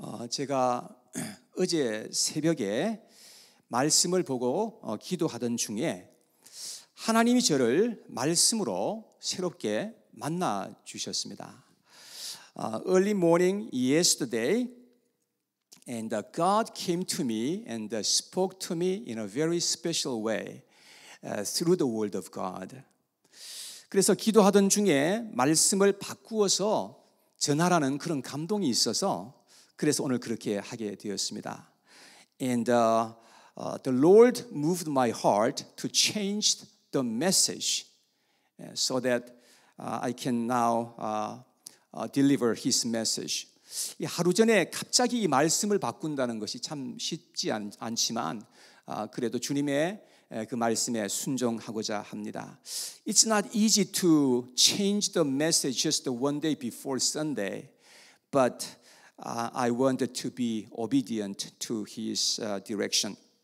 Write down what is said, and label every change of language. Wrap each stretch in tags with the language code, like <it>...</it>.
<ko>제가 어제 새벽에 말씀을 보고 기도하던 중에 하나님이 저를 말씀으로 새롭게 만나 주셨습니다.</ko> <en>Early morning yesterday, and God came to me and spoke to me in a very special way through the Word of God.</en> <ko>그래서 기도하던 중에 말씀을 바꾸어서 전하라는 그런 감동이 있어서 그래서 오늘 그렇게 하게 되었습니다.</ko> <en>And the Lord moved my heart to change the message so that I can now deliver His message.</en> <ko>하루 전에 갑자기 이 말씀을 바꾼다는 것이 참 쉽지 않지만 그래도 주님의 그 말씀에 순종하고자 합니다.</ko> <en>It's not easy to change the message just one day before Sunday, but I wanted to be obedient to His direction.</en>